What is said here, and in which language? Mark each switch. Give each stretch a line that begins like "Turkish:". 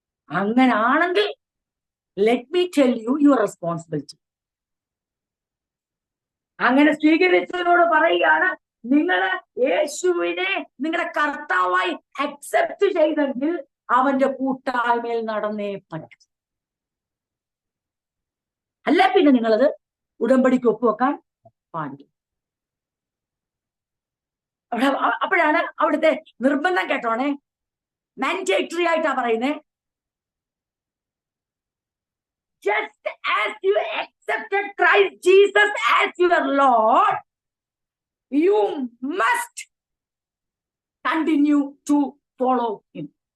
Malayalam: അങ്ങനാണെങ്കിൽ
English: let me tell you your responsibility.
Malayalam: അങ്ങനെ സ്വീകരിച്ചതിനോട് പറയുകയാണ്, നിങ്ങൾ യേശുവിനെ നിങ്ങളുടെ കർത്താവായി അക്സെപ്റ്റ് ചെയ്തെങ്കിൽ അവന്റെ കൂട്ടായ്മയിൽ നടന്നേ പറ്റും. അല്ല പിന്നെ നിങ്ങളത് ഉടമ്പടിക്ക് ഒപ്പുവെക്കാൻ പാടില്ല. അപ്പോഴാണ് അവിടുത്തെ നിർബന്ധം കേട്ടോണേ, മാൻഡേറ്ററി ആയിട്ടാ പറയുന്നേ.
English: Just as you accepted Christ Jesus as your Lord, you must continue to follow him.